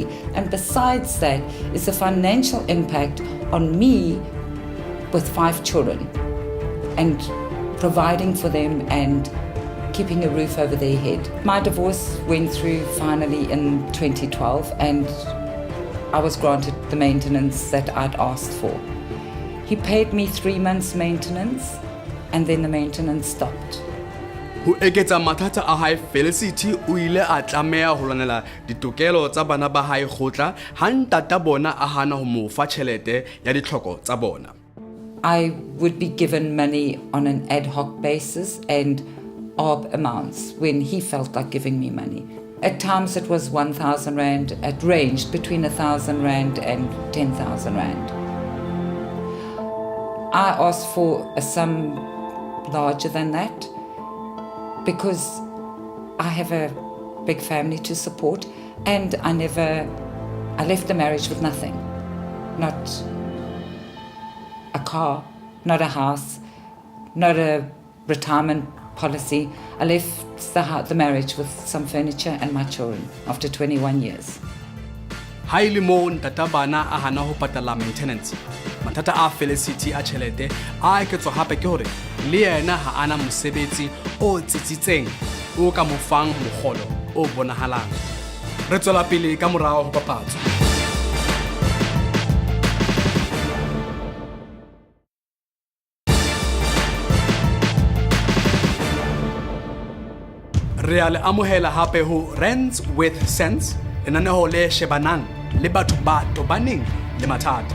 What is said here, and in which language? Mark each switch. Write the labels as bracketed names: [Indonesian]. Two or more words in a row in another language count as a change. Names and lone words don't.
[English] And besides that is the financial impact on me with 5 children and providing for them and keeping a roof over their head. My divorce went through finally in 2012 and I was granted the maintenance that I'd asked for. He paid me 3 months maintenance and then the maintenance stopped. [Southern Sotho] Ho eketsa mathata a hae, Felicity o ile a tlameha ho lwanela ditokelo tsa bana ba hae khotla ha ntata bona a hana ho mo fa tjhelete ya ditlhoko tsa bona. [English] I would be given money on an ad hoc basis and odd amounts when he felt like giving me money. At times it was 1,000 Rand. It ranged between 1,000 Rand and 10,000 Rand. I asked for a sum larger than that because I have a big family to support and I left the marriage with nothing. Not a car, not a house, not a retirement policy. I left the marriage with some furniture and my children after 21 years. [Southern Sotho] Haile mo ntata bana a hana ho patala maintenance. Mathata a Felicity a tjhelete a eketswa hape ke hore le yena ha ana mosebetsi o tsitsitseng o ka mo fang mogolo o bonahalang. Re tswela pele ka morao ho papatso. Re a le amohela hape ho Rands with Sense, lenaneo le shebanang le batho ba tobaneng le mathata.